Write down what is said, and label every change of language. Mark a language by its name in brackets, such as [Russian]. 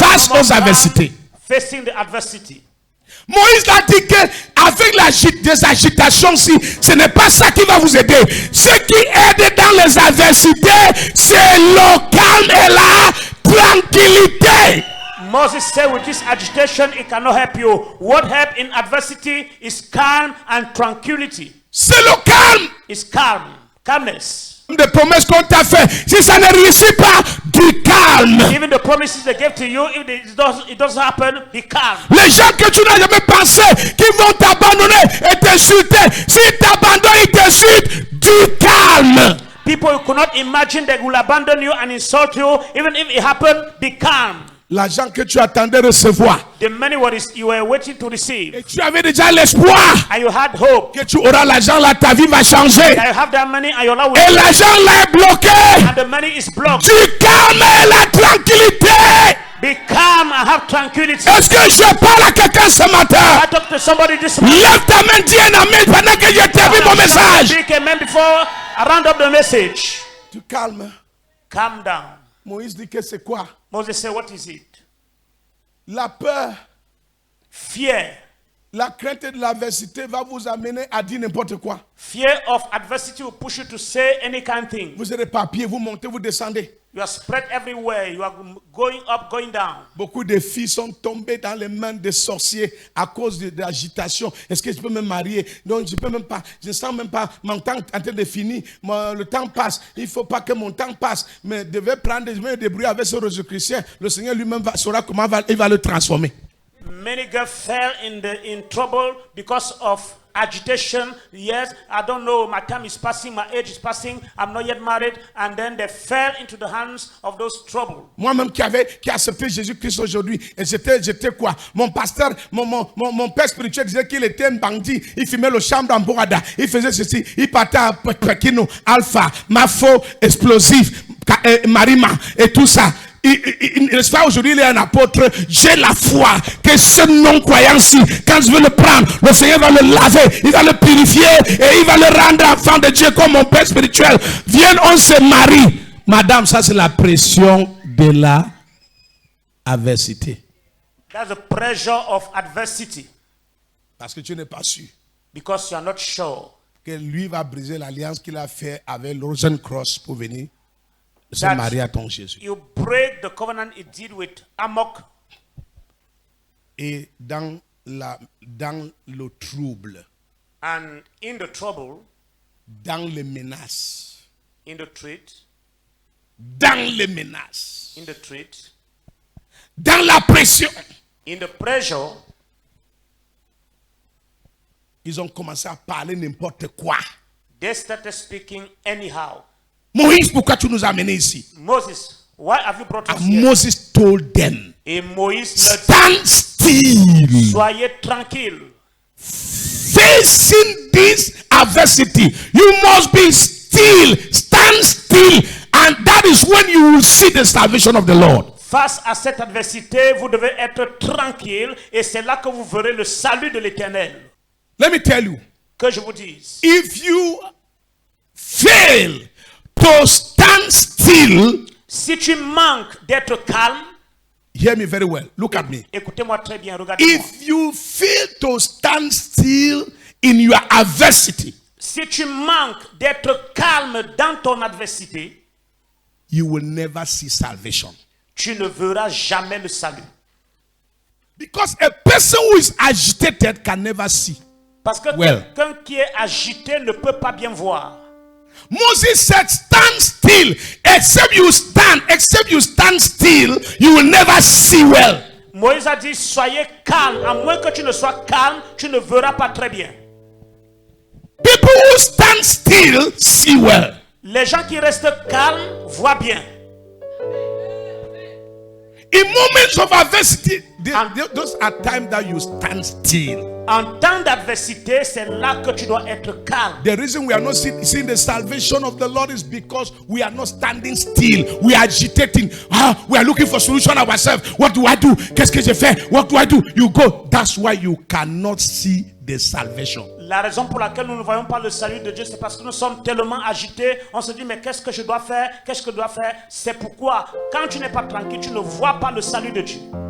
[English] face the moment [French] aux adversités. [English] facing the adversity. [French] Moïse a dit qu'avec des agitations, si ce n'est pas ça qui va vous aider. Ce qui aide dans les adversités, c'est le calme et la tranquillité. [English] Moses said with this agitation it cannot help you. What help in adversity is calm and tranquility. [French] C'est le calme. [English] It's calm. Calmness. [French] Des promesses qu'on t'a fait, si ça ne réussit pas, du calme. [English] Even the promises they gave to you, if it doesn't happen, be calm. [French] Les gens que tu n'as jamais pensé qu'ils vont t'abandonner et t'insulter, s'ils t'abandonnent, ils t'insultent, du calme. [English] People you could not imagine they will abandon you and insult you. Even if it happened, be calm. [French] L'argent que tu attendais recevoir. [English] The money you were waiting to receive. [French] Et tu avais déjà l'espoir [English] And you had hope. [French] que tu auras l'argent là, ta vie va changer. [English] That you have that money and your life will [French] Et l'argent là est bloqué. [English] and the money is blocked. [French] Du calme et la tranquillité. [English] Be calm and have tranquility. [French] Est-ce que je parle à quelqu'un ce matin? [English] I talk to somebody this morning. [French] Lève ta main, dis un amen pendant que je termine mon message. [English] Speak amen before I round up the message. [French] Du calme. [English] Calm down. [French] Moïse dit que c'est quoi? [English] Moses said, what is it? [French] La peur, [English] Fear. [French] la crainte de l'adversité va vous amener à dire n'importe quoi. [English] Fear of adversity will push you to say any kind of thing. [French] Vous êtes pas à pied, vous montez, vous descendez. [English] You are spread everywhere. You are going up, going down. [French] Beaucoup de filles sont tombées dans les mains des sorciers à cause de l'agitation. Est-ce que je peux me marier? Non, je peux même pas. Je ne sens même pas mon temps en train de finir. Le temps passe. Il ne faut pas que mon temps passe. Mais je devais prendre, je vais me débrouiller avec ce Jésus-Christ. Le Seigneur lui-même saura comment il va le transformer. [English] Many girls fell in trouble because of agitation. Yes, I don't know. My time is passing. My age is passing. I'm not yet married. And then they fell into the hands of those trouble. [French] Moi-même qui a accepté Jésus-Christ aujourd'hui, et j'étais quoi? Mon pasteur, mon père spirituel disait qu'il était un bandit. Il fumait le chambre en Bourada. Il faisait ceci. Il partait à Pekino, Alpha, Mafo, Explosif, Marima et tout ça. N'est-ce pas, aujourd'hui il est un apôtre. J'ai la foi que ce non-croyant-ci, quand je vais le prendre, le Seigneur va le laver, il va le purifier et il va le rendre enfant de Dieu comme mon père spirituel. Viens, on se marie. Madame, ça c'est la pression de la adversité. [English] That's the pressure of adversity. [French] Parce que tu n'es pas sûr [English] Because you are not sure [French] que lui va briser l'alliance qu'il a fait avec Rosencross pour venir se [English] That [French] marier à ton Jésus. [English] you break the covenant it did with Amok. [French] Et dans le trouble, [English] And in the trouble, [French] dans les menaces, [English] in the threat, [French] dans les menaces, [English] in the threat, [French] dans la pression, [English] in the pressure, [French] ils ont commencé à parler n'importe quoi. [English] they started speaking anyhow. [French] Moïse, pourquoi tu nous as amenés ici? [English] Moses, why have you brought us And here? Moses told them, [French] Et Moïse leur dit, [English] stand still. [French] soyez tranquilles. [English] Facing this adversity, you must be still, stand still, and that is when you will see the salvation of the Lord. [French] Face à cette adversité, vous devez être tranquille et c'est là que vous verrez le salut de l'Éternel. [English] Let me tell you, [French] Que je vous dise, [English] if you fail to stand still, [French] si tu manques d'être calme, [English] hear me very well, look at me. [French] écoutez-moi très bien, regardez-moi. [English] If you fail to stand still in your adversity, [French] Si tu manques d'être calme dans ton adversité, [English] you will never see salvation. [French] tu ne verras jamais le salut. [English] Because a person who is agitated can never see. [French] Parce que [English] Well. [French] quelqu'un qui est agité ne peut pas bien voir. [English] Moses said, stand still. Except you stand still, you will never see well. [French] Moïse a dit, soyez calme. À moins que tu ne sois calme, tu ne verras pas très bien. [English] People who stand still see well. [French] Les gens qui restent calmes voient bien. [English] In moments of adversity, those are times that you stand still. [French] En temps d'adversité, c'est là que tu dois être calme. [English] The reason we are not seeing the salvation of the Lord is because we are not standing still. We are agitating. We are looking for solution ourselves. What do I do? [French] Qu'est-ce que je fais? [English] What do I do? You go. That's why you cannot see the salvation. [French] La raison pour laquelle nous ne voyons pas le salut de Dieu, c'est parce que nous sommes tellement agités. On se dit, mais qu'est-ce que je dois faire? Qu'est-ce que je dois faire? C'est pourquoi, quand tu n'es pas tranquille, tu ne vois pas le salut de Dieu.